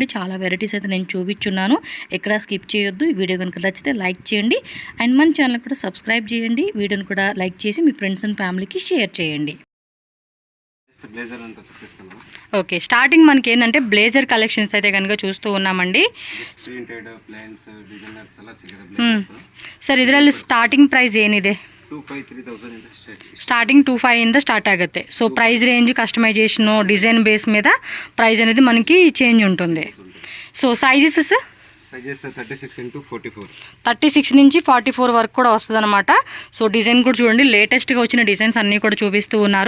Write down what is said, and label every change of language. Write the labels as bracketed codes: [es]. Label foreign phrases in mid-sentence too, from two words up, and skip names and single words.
[te] చాలా వెరైటీస్ అయితే నేను చూపించున్నాను. ఎక్కడ స్కిప్ చేయొద్దు. ఈ వీడియో కనుక నచ్చితే లైక్ చేయండి అండ్ మన ఛానల్ కూడా సబ్స్క్రైబ్ చేయండి. వీడియోని కూడా లైక్ చేసి మీ [en] friends and familyకి [te] షేర్ చేయండి. ఓకే, స్టార్టింగ్ మనకి ఏంటంటే [en] blazer collections [te] అయితే కనుక చూస్తూ ఉన్నామండి. [kn] ಸರ್ ಇದರಲ್ಲಿ [en] starting price [kn] ಏನಿದೆ? 2,500-3,000 [te] స్టార్టింగ్ 2,500 ಇಂದ స్టార్ట్ ఆಗುತ್ತೆ. సో [en] price range customization design base [te] మీద ప్రైస్ అనేది మనకి చేంజ్ ఉంటుంది. సో [en] sizes sir? [te] సైజెస్ 36x44. 36 నుంచి 44 వరకు కూడా వస్తుంది అనమాట. సో డిజైన్ కూడా చూడండి, లేటెస్ట్గా వచ్చిన డిజైన్స్ అన్నీ కూడా చూపిస్తూ ఉన్నారు.